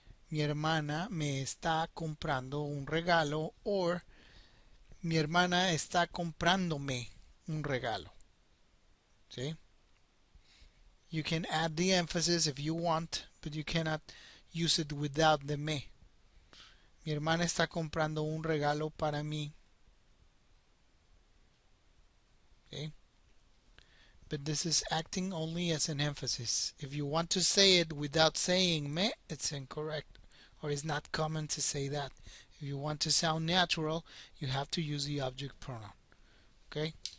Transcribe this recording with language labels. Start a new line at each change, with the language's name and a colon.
Spanish: Mi hermana me está comprando un regalo, or mi hermana está comprándome un regalo.
English: See? You can add the emphasis if you want, but you cannot use it without the me.
Spanish: Mi hermana está comprando un regalo para mí.
English: Okay? But this is acting only as an emphasis. If you want to say it without saying me, it's incorrect, or it's not common to say that. If you want to sound natural, you have to use the object pronoun. Okay?